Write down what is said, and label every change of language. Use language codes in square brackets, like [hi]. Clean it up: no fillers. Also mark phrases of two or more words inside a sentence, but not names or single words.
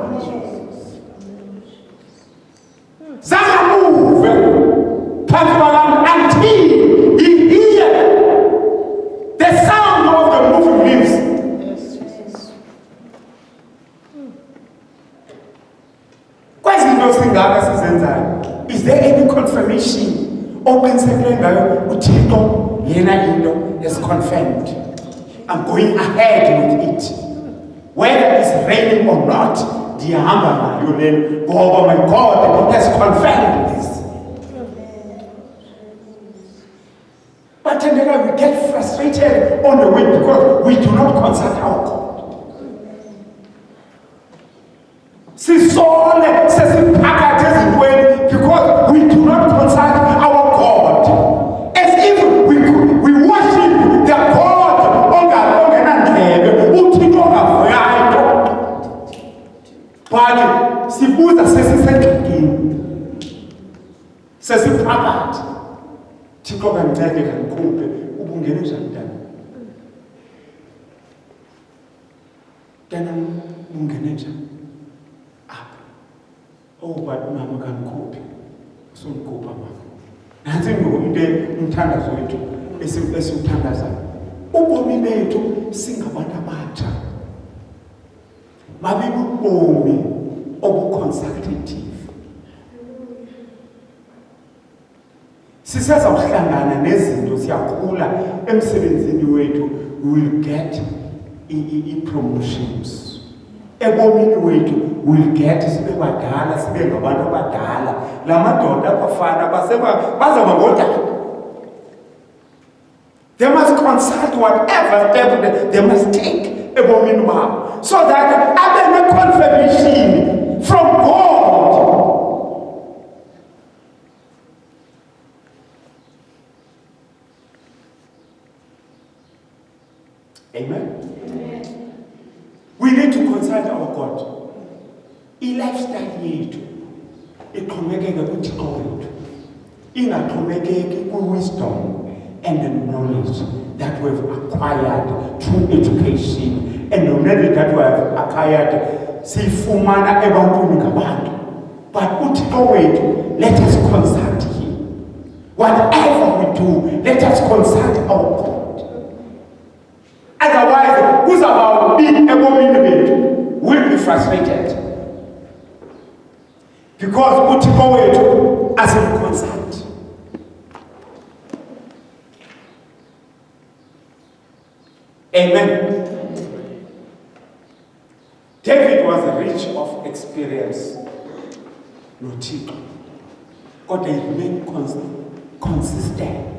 [en] Zanga move until he hear the sound of the moving leaves. Yes. Is there any confirmation? [xh] uThixo yena into [en] is confirmed. I'm going ahead with it. Whether it's raining or not, oh my God has confirmed this. But then we get frustrated on the way because we do not consult our God. Because we do not consult our God. As if we worship the God on but [xh] sibuza sesisengxakini sesiphakathi Thixo kancede kangikhuphe ubungene njani ntana ubungene njani apha but mama kangikhuphe usongikhupha mama nansi ngomuntu umthandazo wethu esiwuthandazayo ubomi bethu singabantu abatsha mabe ubomi obuconsultative. Sisazawuhlangana nezinto siyakhula emsebenzini wethu, [en] we will get promotions. [xh] Ebomini wethu [en] we will get [xh] sibe badala sibe ngabantu abadala. La madoda abafana bazaba ngodala. [en] They must consult whatever step they must take [xh] ebomini babo, [en] so that abe confirmation from God. Amen. Amen. We need to consult our God. [xh] I-lifestyle yethu ixhomekeke kuThixo wethu, ingaxhomekeki ku-wisdom [en] and the knowledge that we have acquired through education and the knowledge that we have acquired [xh] siyifumana ebantwini ngabantu. But uThixo wethu, [en] let us consult him. Whatever we do, let us consult our God. Otherwise, we'll be frustrated. Because [xh] uThixo wethu [en] doesn't consult. Amen. David was rich of experience. [xh] NgoThixo. [en] God remained consistent.